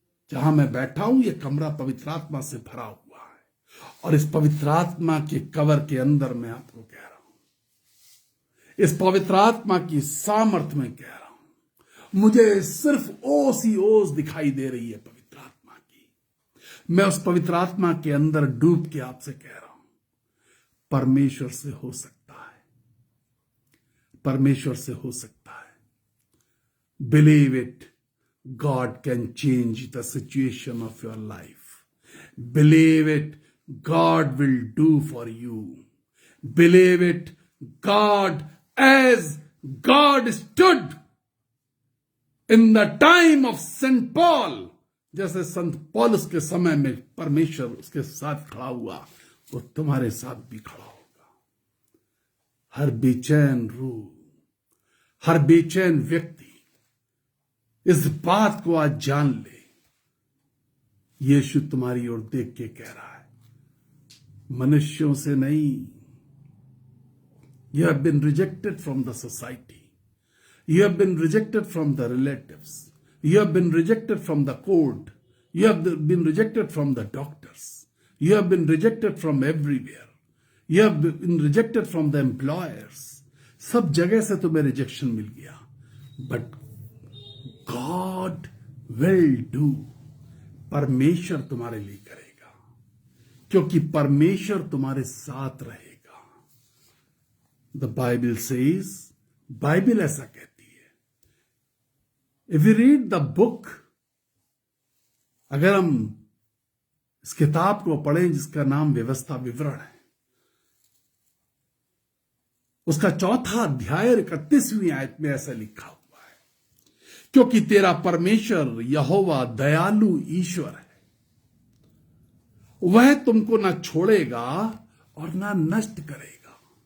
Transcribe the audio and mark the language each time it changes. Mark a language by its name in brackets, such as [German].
[Hindi] जहां मैं बैठा हूं, यह कमरा पवित्र आत्मा से भरा हुआ है, और इस पवित्र आत्मा के कवर के अंदर मैं आपको कह रहा हूं, इस पवित्र आत्मा की सामर्थ्य में कह रहा हूं, मुझे सिर्फ ओस ही ओस दिखाई दे रही है पवित्र आत्मा की। मैं उस पवित्र आत्मा के अंदर डूब के आपसे कह रहा हूं, परमेश्वर से हो सकता है, परमेश्वर से हो सकता है। [English] Believe इट, God can change the situation of your life. Believe it, God will do for you. Believe it, God, as God stood in the time of St. [Hindi] Paul, जैसे संत पौलुस के समय में परमेश्वर उसके साथ खड़ा हुआ, वो तुम्हारे साथ भी खड़ा होगा। हर बेचैन रूह, हर बेचैन व्यक्ति इस बात को आज जान ले, यीशु तुम्हारी ओर देख के कह रहा है, मनुष्यों से नहीं। [English] You have been rejected from the society. You have been rejected from the relatives. You have been rejected from the court. You have been rejected from the doctors. You have been rejected from everywhere. You have been rejected from the employers. [Hindi] सब जगह से तुम्हें rejection मिल गया, [English] But God will do. [Hindi] परमेश्वर तुम्हारे लिए करेगा, क्योंकि परमेश्वर तुम्हारे साथ रहेगा। [English] The Bible says, [Hindi] बाइबल ऐसा कहती है, [English] if you read the book, [Hindi] अगर हम इस किताब को पढ़ें जिसका नाम व्यवस्था विवरण है, उसका 4 अध्याय 31वीं आयत में ऐसा लिखा हुआ, क्योंकि तेरा परमेश्वर यहोवा दयालु ईश्वर है, वह तुमको ना छोड़ेगा और ना नष्ट करेगा।